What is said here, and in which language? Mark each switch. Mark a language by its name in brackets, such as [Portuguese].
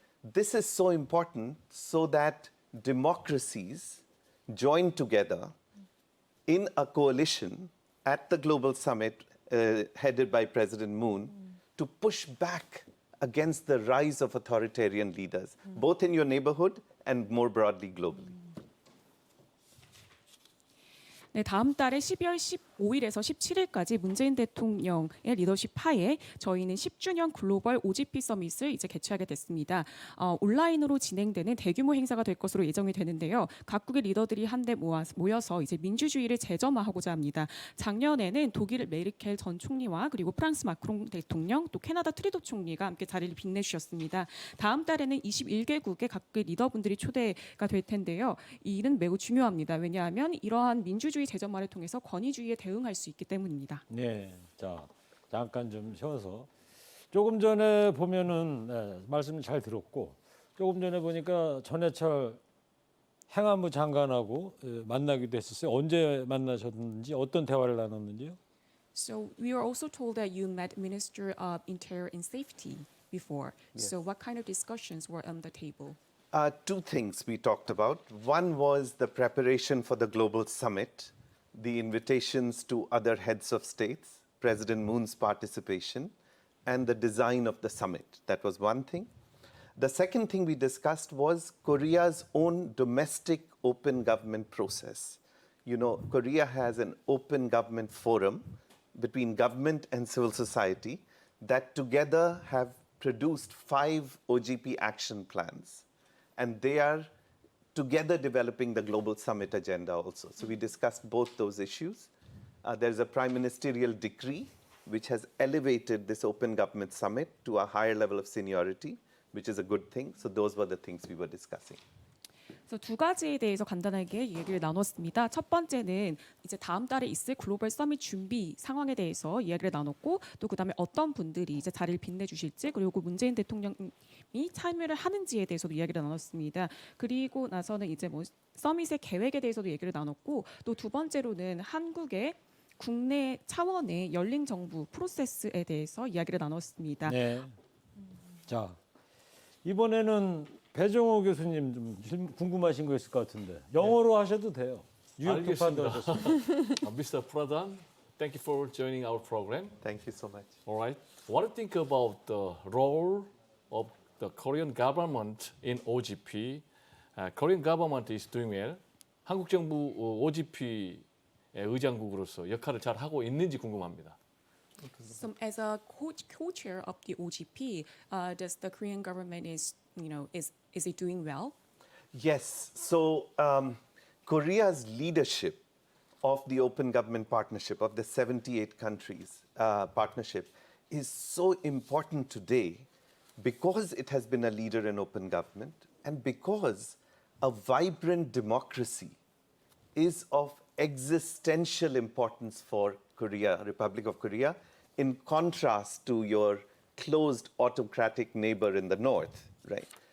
[English] This is so important so that democracies join together in a coalition at the global summit headed by President Moon to push back against the rise of authoritarian leaders, both in your neighborhood and more broadly globally. [Korean] 네, 다음 달에 12월 15일에서 17일까지 문재인 대통령의 리더십 하에 저희는 10주년 글로벌 OGP 서밋을 이제 개최하게 됐습니다. 온라인으로 진행되는 대규모 행사가 될 것으로 예정이 되는데요. 각국의 리더들이 한데 모여서 이제 민주주의를 재점화하고자 합니다. 작년에는 독일 메르켈 전 총리와 그리고 프랑스 마크롱 대통령 또 캐나다 트리도 총리가 함께 자리를 빛내주셨습니다. 다음 달에는 21개국의 각국의 리더분들이 초대가 될 텐데요. 이 일은 매우 중요합니다. 왜냐하면 이러한 민주주의 재점화를 통해서 권위주의에 대응할 수 있기 때문입니다. 네, 자 잠깐 좀 쉬어서 조금 전에 보면은 말씀 잘 들었고 조금 전에 보니까 전해철 행안부 장관하고 만나기도 했었어요. 언제 만나셨는지 어떤 대화를 나눴는지요? [English] So we were also told that you met Minister of Interior and Safety before. So what kind of discussions were on the table? Two things we talked about. One was the preparation for the global summit, the invitations to other heads of states, President Moon's participation, and the design of the summit. That was one thing. The second thing we discussed was Korea's own domestic open government process. You know, Korea has an open government forum between government and civil society that together have produced 5 OGP action plans. And they are together developing the global summit agenda also. So we discussed both those issues. There's a prime ministerial decree which has elevated this open government summit to a higher level of seniority, which is a good thing. So those were the things we were discussing. [Korean] 그래서 두 가지에 대해서 간단하게 얘기를 나눴습니다. 첫 번째는 이제 다음 달에 있을 글로벌 서밋 준비 상황에 대해서 이야기를 나눴고 또 그다음에 어떤 분들이 이제 자리를 빛내주실지 그리고 문재인 대통령이 참여를 하는지에 대해서도 이야기를 나눴습니다. 그리고 나서는 이제 뭐 서밋의 계획에 대해서도 얘기를 나눴고 또 두 번째로는 한국의 국내 차원의 열린 정부 프로세스에 대해서 이야기를 나눴습니다. 네. 자 이번에는 배정호 교수님 좀 궁금하신 거 있을 것 같은데 영어로 하셔도 돼요. 뉴욕 특파원도 하셨습니다. [English] Mr. Pradhan, thank you for joining our program. Thank you so much. All right. What do you think about the role of the Korean government in OGP? Korean government is doing well. [Korean] 한국 정부 OGP 의장국으로서 역할을 잘 하고 있는지 궁금합니다. [English] So as a co-chair of the OGP, does the Korean government is it doing well? Yes. So Korea's leadership of the Open Government Partnership, of the 78 countries partnership, is so important today because it has been a leader in open government and because a vibrant democracy is of existential importance for Korea, Republic of Korea, in contrast to your closed autocratic neighbor in the north, right?